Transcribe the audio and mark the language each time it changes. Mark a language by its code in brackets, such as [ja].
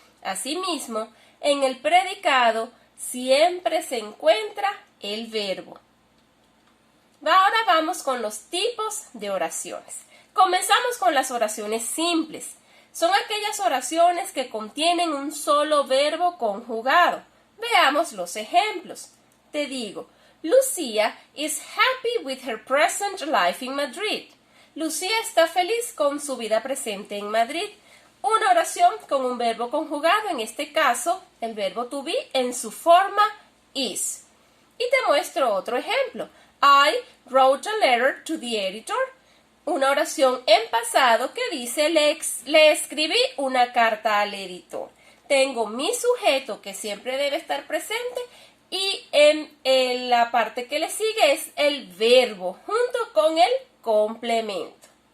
[es] Asimismo, en el predicado siempre se encuentra el verbo. Ahora vamos con los tipos de oraciones. Comenzamos con las oraciones simples. Son aquellas oraciones que contienen un solo verbo conjugado. Veamos los ejemplos. Te digo, [en] Lucía is happy with her present life in Madrid. [es] Lucía está feliz con su vida presente en Madrid. Una oración con un verbo conjugado, en este caso, el verbo to be en su forma is. Y te muestro otro ejemplo. [en] I wrote a letter to the editor. [es] Una oración en pasado que dice le escribí una carta al editor. Tengo mi sujeto que siempre debe estar presente y en la parte que le sigue es el verbo junto con el complemento.